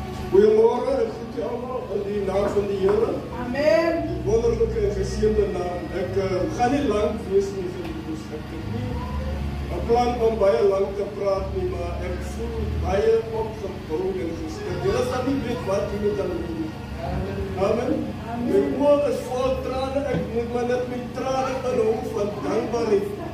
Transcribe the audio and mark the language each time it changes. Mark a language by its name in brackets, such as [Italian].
[Dutch] Goeiemorgen, ik groet u allemaal in de naam van de Heer. [Afrikaans] Amen. Die wonderlijke en geseënde naam. [Dutch] Ik ga niet lang [Afrikaans] wees nie vir die dus ek het nie 'n plan om baie lang te praat nie, maar ek voel baie opgebou en gesterk. Julle sal nie weet wat jy moet aan doen. Amen. My oor is vol trane, ek moet maar net met trane inhou van dankbaarheid.